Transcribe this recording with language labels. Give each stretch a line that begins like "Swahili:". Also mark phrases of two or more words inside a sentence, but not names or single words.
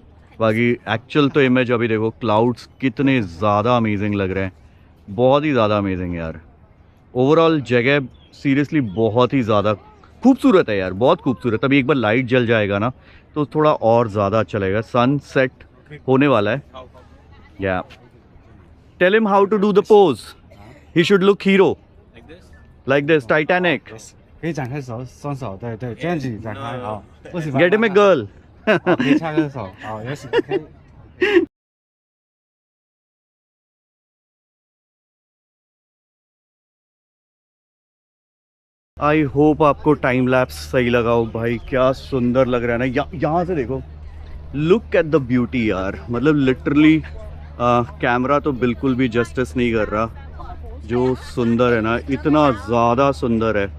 Hindi: बाकी एक्चुअल तो इमेज अभी देखो, क्लाउड्स कितने ज़्यादा अमेजिंग लग रहे हैं, बहुत ही ज़्यादा अमेजिंग यार। ओवरऑल जगह सीरियसली बहुत ही ज़्यादा खूबसूरत है यार, बहुत खूबसूरत। अभी एक बार लाइट जल जाएगा ना तो थोड़ा और ज़्यादा अच्छा लगेगा। सनसेट होने वाला है।
English: Yeah tell him how to do the pose, he should look hero like this, Titanic.
Chinese: 可以展开手双手，对对，这样子展开好。不喜欢
English: Get him a girl
Chinese: 可以插个手，好，也是可以。
Hindi: आई होप आपको
English: time lapse
Hindi: सही लगा हो भाई। क्या सुंदर लग रहा है ना, यहाँ से देखो,
English: look at the beauty
Hindi: यार। मतलब
English: literally camera
Hindi: तो बिल्कुल भी जस्टिस नहीं कर रहा, जो सुंदर है ना, इतना ज़्यादा सुंदर है।